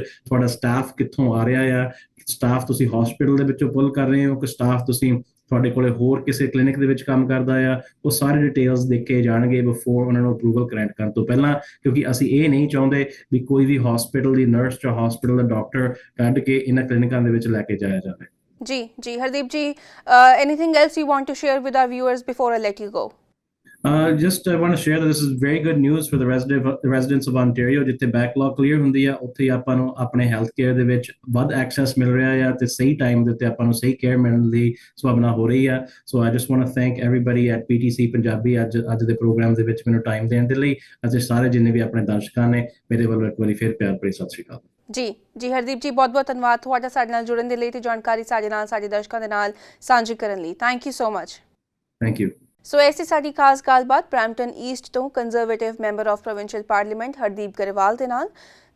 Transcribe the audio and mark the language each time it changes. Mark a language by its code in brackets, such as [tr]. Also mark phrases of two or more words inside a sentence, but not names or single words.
[pa] ਤੁਹਾਡਾ ਸਟਾਫ ਕਿੱਥੋਂ ਆ ਰਿਹਾ ਆ, ਸਟਾਫ ਤੁਸੀਂ ਹਸਪੀਟਲ ਦੇ ਵਿੱਚੋਂ ਪੁੱਲ ਕਰ ਰਹੇ ਹੋ ਕਿ ਸਟਾਫ ਤੁਸੀਂ ਤੁਹਾਡੇ ਕੋਲੇ ਹੋਰ ਕਿਸੇ ਕਲੀਨਿਕ ਦੇ ਵਿੱਚ ਕੰਮ ਕਰਦਾ ਆ, ਉਹ ਸਾਰੇ ਡਿਟੇਲਸ ਦੇਖੇ ਜਾਣਗੇ ਬਿਫੋਰ ਉਹਨਾਂ ਨੂੰ [en] approval grant [pa] ਕਰਨ ਤੋਂ ਪਹਿਲਾਂ, ਕਿਉਂਕਿ ਅਸੀਂ ਇਹ ਨਹੀਂ ਚਾਹੁੰਦੇ ਵੀ ਕੋਈ ਵੀ ਹਸਪੀਟਲ ਦੀ ਨਰਸ ਜਾਂ ਹਸਪੀਟਲ ਦਾ ਡਾਕਟਰ ਕੱਢ ਕੇ ਇਹਨਾਂ ਕਲੀਨਿਕਾਂ ਦੇ ਵਿੱਚ ਲੈ ਕੇ ਜਾਇਆ ਜਾਵੇ। ਜੀ ਹਰਦੀਪ ਜੀ, [en] anything else you want to share with our viewers before I let you go? Just I want to share that this is very good news for the residents of Ontario. [pa] ਜਿੱਥੇ [en] backlog clear [pa] ਹੁੰਦੀ ਆ ਉੱਥੇ ਆਪਾਂ ਨੂੰ ਆਪਣੇ [en] health care [pa] ਦੇ ਵਿੱਚ ਵੱਧ ਐਕਸੈਸ ਮਿਲ ਰਿਹਾ ਆ ਤੇ ਸਹੀ ਟਾਈਮ ਦੇ ਉੱਤੇ ਆਪਾਂ ਨੂੰ ਸਹੀ ਕੇਅਰ ਮਿਲਣ ਦੀ ਸੰਭਾਵਨਾ ਹੋ ਰਹੀ ਆ। ਸੋ [en] I just want to thank everybody at PTC [pa] ਪੰਜਾਬੀ ਅੱਜ ਦੇ ਪ੍ਰੋਗਰਾਮ ਦੇ ਵਿੱਚ ਮੈਨੂੰ ਟਾਈਮ ਦੇਣ ਦੇ ਲਈ, ਅਤੇ ਸਾਰੇ ਜਿੰਨੇ ਵੀ ਆਪਣੇ ਦਰਸ਼ਕਾਂ ਨੇ ਮੇਰੇ ਵੱਲੋਂ ਇੱਕ ਵਾਰੀ ਫਿਰ ਪਿਆਰ ਭਰੀ ਸਤਿ ਸ਼੍ਰੀ ਅਕਾਲ। ਜੀ ਹਰਦੀਪ ਜੀ, ਬਹੁਤ ਧੰਨਵਾਦ ਤੁਹਾਡਾ ਸਾਡੇ ਨਾਲ ਜੁੜਨ ਦੇ ਲਈ ਤੇ ਜਾਣਕਾਰੀ ਸਾਡੇ ਨਾਲ ਸਾਡੇ ਦਰਸ਼ਕਾਂ ਦੇ ਨਾਲ ਸਾਂਝੀ ਕਰਨ ਲਈ। [en] Thank you so much. Thank you. [pa] ਸੋ ਐਸੀ ਸਾਡੀ ਖਾਸ ਗੱਲਬਾਤ ਬਰੈਂਪਟਨ ਈਸਟ ਤੋਂ ਕੰਜ਼ਰਵੇਟਿਵ [en] member of provincial parliament [pa] ਹਰਦੀਪ ਗਰੇਵਾਲ ਦੇ ਨਾਲ।